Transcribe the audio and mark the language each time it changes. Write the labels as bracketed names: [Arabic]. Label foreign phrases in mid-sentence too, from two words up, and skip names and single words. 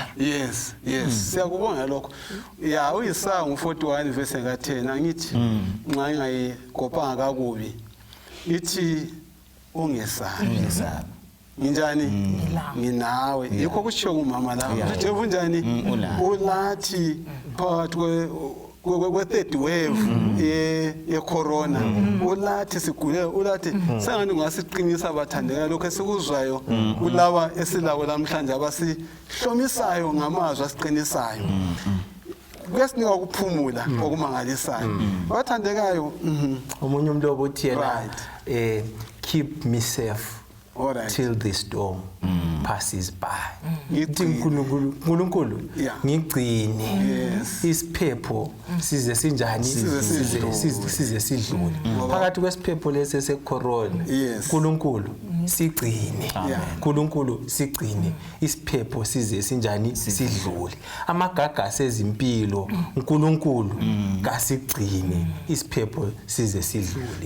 [North Ndebele] yes siyakubonga lokho ya uYesaya 41 verse ka10 angithi nxa ngayikopanga kakubi ithi ungesabi nginjani nginawe yikho kushiyo umama la uthi unjani ulathi phakathi kwe- [English] third wave [North Ndebele] ye-corona ulathi sigule ulathi sengani ungasiqinisa abathandekayo lokho esikuzwayo kulaba esilabo namhlanje abasihlomisayo ngamazwi asiqinisayo kuyasinika ukuphumula okumangalisayo bathandekayo omunye umuntu obuthi yena [English] keep me safe till the storm passes by [North Ndebele] uNkulunkulu ngigcine isiphepho size sinjani size sidlule phakathi kwesiphepho lesi secorona uNkulunkulu sigcine uNkulunkulu sigcine isiphepho size sinjani sidlule amagagasi ezimpilo uNkulunkulu kasigcine isiphepho size sidlule